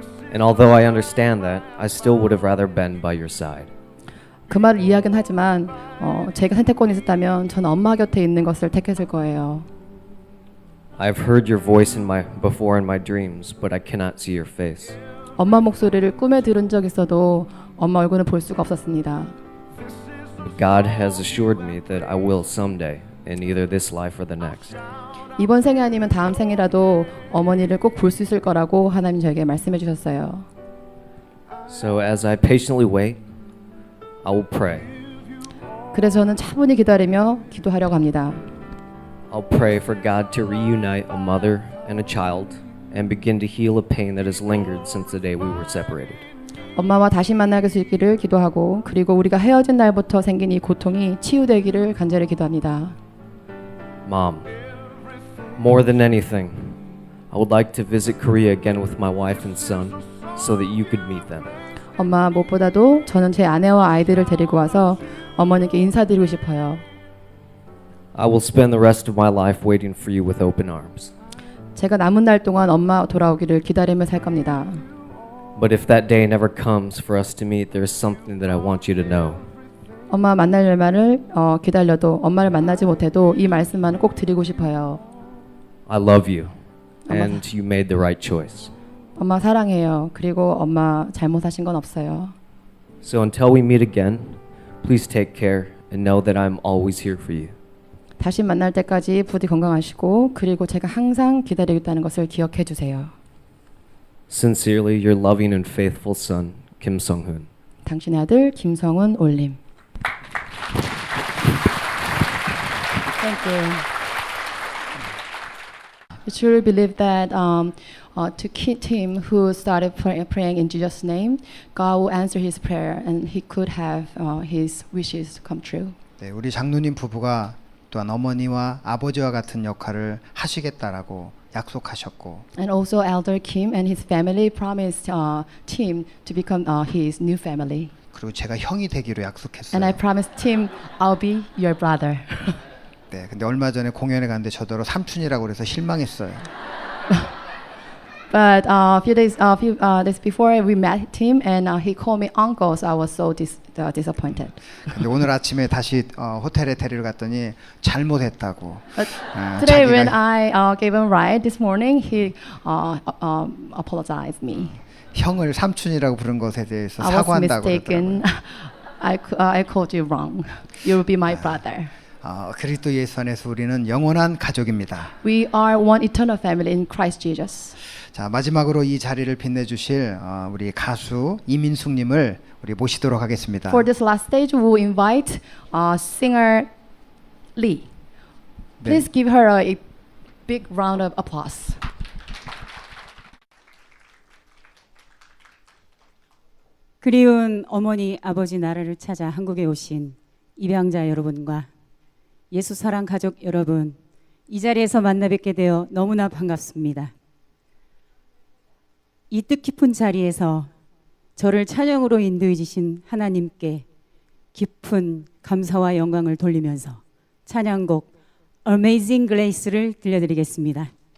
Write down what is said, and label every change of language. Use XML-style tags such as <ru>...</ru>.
<en>And although I understand that, I still would have rather been by your side.</en> <ko>그 말을 이해하긴 하지만 제가 선택권이 있었다면 저는 엄마 곁에 있는 것을 택했을 거예요.</ko> <en>I've heard your voice before in my dreams, but I cannot see your face.</en> <ko>엄마 목소리를 꿈에 들은 적 있어도 엄마 얼굴은 볼 수가 없었습니다.</ko> <en>But God has assured me that I will someday, in either this life or the next.</en> <ko>이번 생이 아니면 다음 생이라도 어머니를 꼭 볼 수 있을 거라고 하나님 저에게 말씀해 주셨어요.</ko> <en>So as I patiently wait, I will pray.</en> <ko>그래서 저는 차분히 기다리며 기도하려고 합니다.</ko> <en>I'll pray for God to reunite a mother and a child and begin to heal a pain that has lingered since the day we were separated.</en> <ko>엄마와 다시 만날 수 있기를 기도하고 그리고 우리가 헤어진 날부터 생긴 이 고통이 치유되기를 간절히 기도합니다.</ko> <en>Mom, more than anything, I would like to visit Korea again with my wife and son so that you could meet them.</en> <ko>엄마 무엇보다도 저는 제 아내와 아이들을 데리고 와서 어머니께 인사드리고 싶어요.</ko> <en>I will spend the rest of my life waiting for you with open arms.</en> <ko>제가 남은 날 동안 엄마 돌아오기를 기다리며 살 겁니다.</ko> <en>But if that day never comes for us to meet, there's something that I want you to know.</en> <ko>엄마 만날 날만을 기다려도 엄마를 만나지 못해도 이 말씀만은 꼭 드리고 싶어요.</ko> <en>I love you, and you made the right choice.</en> <ko>엄마 사랑해요. 그리고 엄마 잘못하신 건 없어요.</ko> <en>So until we meet again, please take care and know that I'm always here for you.</en> <ko>다시 만날 때까지 부디 건강하시고 그리고 제가 항상 기다리고 있다는 것을 기억해 주세요.</ko> <en>Sincerely, your loving and faithful son, Kim Sung-hoon.</en> <ko>당신의 아들 김성훈 올림.</ko> <en>Thank you. I truly believe that to Tim, who started praying in Jesus' name, God will answer his prayer and he could have his wishes come true.</en> <ko>네, 우리 장로님 부부가 또한 어머니와 아버지와 같은 역할을 하시겠다라고 약속하셨고,</ko> <en>And also Elder Kim and his family promised Tim to become his new family.</en> <ko>그리고 제가 형이 되기로 약속했어요.</ko> <en>And I promised Tim, I'll be your brother.</en> <ko>네, 근데 얼마 전에 공연에 갔는데 저더러 삼촌이라고 그래서 실망했어요.</ko> <en>But a few days before we met Tim, and he called me uncle, so I was so disappointed.</en> <ko>근데 오늘 아침에 다시 호텔에 데리러 갔더니 잘못했다고.</ko> <en>Today, when I gave him a ride this morning, he apologized me.</en> <ko>형을 삼촌이라고 부른 것에 대해서</ko> <en>I was</en> <ko>사과한다고</ko> <en>mistaken. I called you wrong. You will be my brother.</en> <ko>그리스도 예수 안에서 우리는 영원한 가족입니다.</ko> <en>We are one eternal family in Christ Jesus.</en> <ko>자, 마지막으로 이 자리를 빛내주실 우리 가수 이민숙님을 우리 모시도록 하겠습니다.</ko> <en>For this last stage, we will invite singer Lee. Please give her a big round of applause.</en> <ko>그리운 어머니, 아버지 나라를 찾아 한국에 오신 입양자 여러분과 예수 사랑 가족 여러분, 이 자리에서 만나 뵙게 되어 너무나 반갑습니다. 이 뜻깊은 자리에서 저를 찬양으로 인도해 주신 하나님께 깊은 감사와 영광을 돌리면서 찬양곡 Amazing Grace를 들려드리겠습니다.</ko>